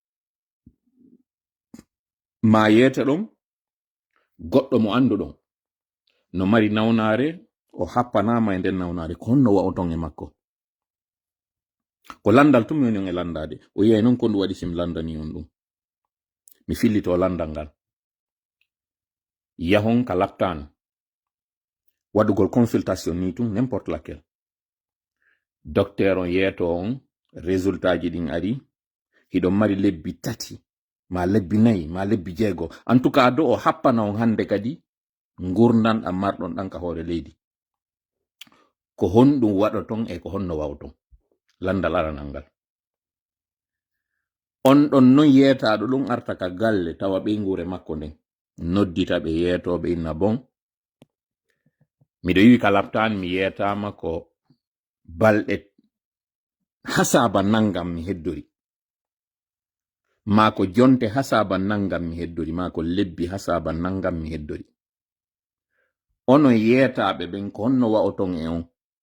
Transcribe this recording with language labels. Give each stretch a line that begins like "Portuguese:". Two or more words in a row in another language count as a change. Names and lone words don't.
Fula: ma yeete ɗon goɗɗo mo anduɗon no mari nawnare o happanama e nden nawnare ko honno wa'oton e makko ko landal tum woni on e landade o yiyay noon ko ndu waɗi sim landani on ɗum mi fillito landal ngal yahon ka laptan waɗugol consultation ni tum
French: n'importe laquelle docteur
Fula: on yeeto on résultat ji ɗin ari hiɗon mari lebbi tati ma lebbi nayi ma lebbi jeego
French: en tout cas
Fula: do o happana on hande kadi ngurdan ɗam marɗon ɗan ka hoore leydi ko honɗum waɗoton e ko honno wawton landal aranal ngal on ɗon non yeetaɗo ɗum arta ka galle tawa ɓe ngure makko nden noddita ɓe yeetoɓe inna bon miɗo yiwi ka laptan mi yeetama ko balɗe hasaba nangam mi heddori ma ko jonte hasaba nangam mi heddori ma ko lebbi hasaba nangam mi heddori ono yeetaɓe ɓen ko honno wa'oton e on